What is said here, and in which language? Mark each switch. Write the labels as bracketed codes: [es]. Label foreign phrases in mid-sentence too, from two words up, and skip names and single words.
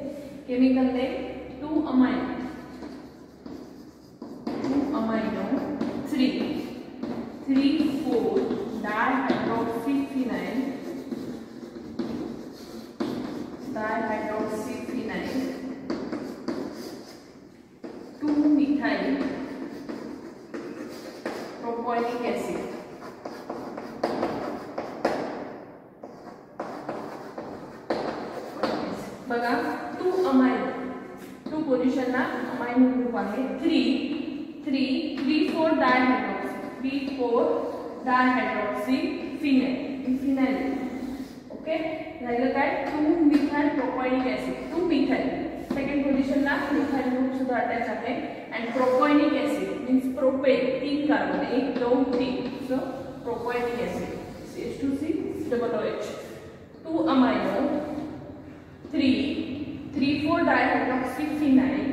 [en] Chemical name 2 amino 3 4 dihydroxyphenyl 2 methyl propionic acid. [mr] बघा 2 [en] amino 2 position [mr] ला [en] amino group [mr] आहे [en] 3 4 dihydroxy phenyl. [mr] ओके, राहिलं काय [en] 2 methyl propionic acid 2 methyl second position [mr] ला [en] methyl group [mr] सुद्धा अटॅच आहे [en] and propionic acid means propane [mr] 3 कार्बन 1 2 3 [en] so propionic acid CH2COOH 2 amino 3 4 dihydroxyphenyl